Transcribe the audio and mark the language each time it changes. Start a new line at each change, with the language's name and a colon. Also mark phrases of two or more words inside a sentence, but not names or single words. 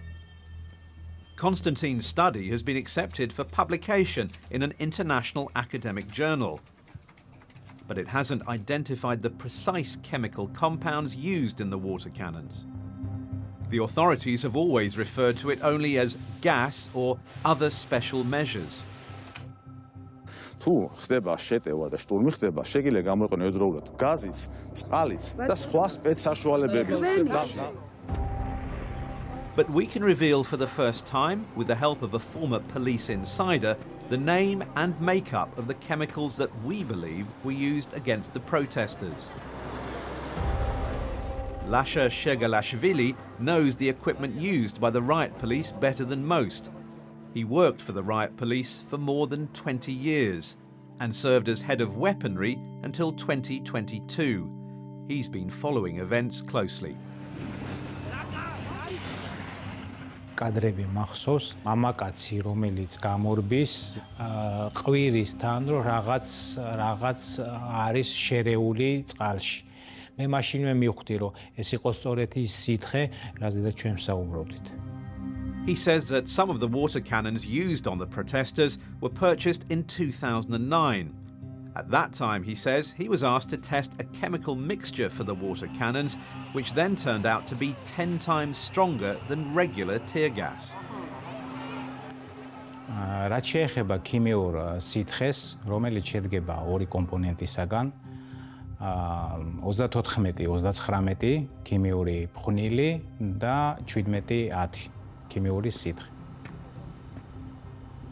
English: Konstantin's study has been accepted for publication in an international academic journal, but it hasn't identified the precise chemical compounds used in the water cannons. The authorities have always referred to it only as gas or other special measures.
Georgian: თუ ხდება შეტევა და შტურმი ხდება, შეგიძლია გამოიყენო ედროულად გაზიც, წყალიც და სხვა სპეცსაშუალებების.
English: But we can reveal for the first time, with the help of a former police insider, the name and makeup of the chemicals that we believe were used against the protesters. Lasha Shegalashvili knows the equipment used by the riot police better than most. He worked for the riot police for more than 20 years and served as head of weaponry until 2022. He's been following events closely.
Georgian: კადრები მახსოვს მამაკაცი რომელიც გამორბის ყვირისთან რომ რაღაც არის შერეული წყალში მე მაშინვე მივხვდი რომ ეს იყო სწორედ ის სითხე რაზეც ჩვენ ვსაუბრობდით.
English: He says that some of the water cannons used on the protesters were purchased in 2009. At that time, he says, he was asked to test a chemical mixture for the water cannons, which then turned out to be 10 times stronger than regular tear gas.
Georgian: რაც შეეხება ქიმიურ სითხეს, რომელიც შედგება ორი კომპონენტისაგან, 34-39 ქიმიური ფხვნილი და 17-10 ქიმიური სითხე.